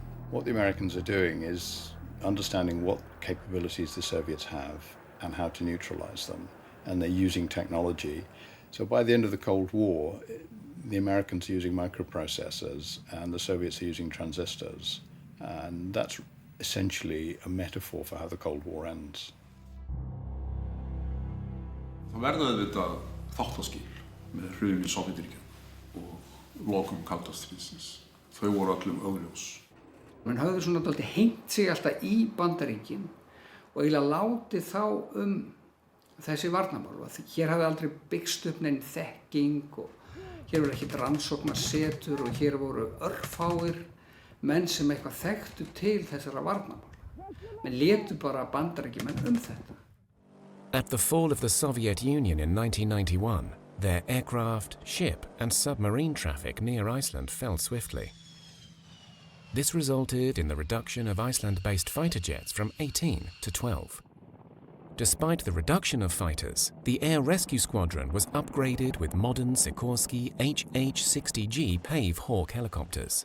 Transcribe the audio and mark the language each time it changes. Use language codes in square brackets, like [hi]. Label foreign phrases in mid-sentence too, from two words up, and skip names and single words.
[en] What the Americans are doing is understanding what capabilities the Soviets have and how to neutralize them, and they're using technology. So by the end of the Cold War, the Americans are using microprocessors and the Soviets are using transistors, and that's essentially a metaphor for how the Cold War ends. [is] Það verða auðvitað þáttaskil með hruni Sovétríkjanna og lokum kalda stríðsins. Þau voru öllum augljós. Menn höfðu svona dálítið hengt sig alltaf í Bandaríkin og eiginlega látið þá þessi varnarmál. Hér hafði aldrei byggst upp neinn þekking og hér voru ekkert rannsóknarsetur og hér voru örfáir menn sem eitthvað þekktu til þessara varnarmála. Menn létu bara Bandaríkjamenn þetta. [en] At the fall of the Soviet Union in 1991, their aircraft, ship and submarine traffic near Iceland fell swiftly. This resulted in the reduction of Iceland-based fighter jets from 18 to 12. Despite the reduction of fighters, the Air Rescue Squadron was upgraded with modern Sikorsky HH-60G Pave Hawk helicopters.